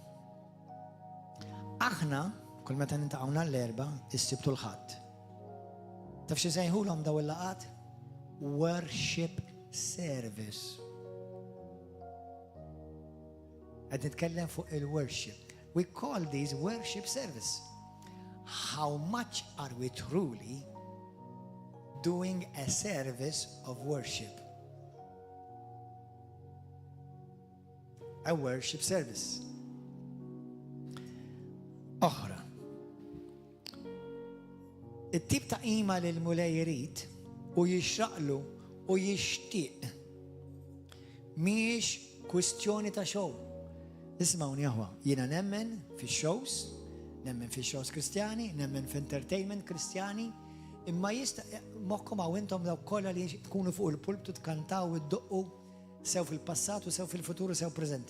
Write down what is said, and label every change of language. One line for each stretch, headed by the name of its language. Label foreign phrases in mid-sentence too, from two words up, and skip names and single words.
Maltese: Aħna kull meta nintaqgħuna l-erba' issibtu l-ħadd. Taf xi sejħulhom daw il-laqgħat?
English: Worship service.
Maltese: Qed nitkellem fuq il-worship.
English: We call these worship service. How much are we truly doing a service of worship? A worship service.
Maltese: Oħra. it-tip ta' qima li l-mulej jrid u jixraqlu u jixtieq mhijiex kwistjoni ta' show. Ismawni aħwa, jiena nemmen fix-shows, nemmen fix-shows Kristjani, nemmen f'entertainment Kristjani, imma jista' moħħkom hawn intom daw kollha li tkunu fuq il-pulptu tkantaw iddoqqu sew fil-passat u sew fil-futur u sew preżenti.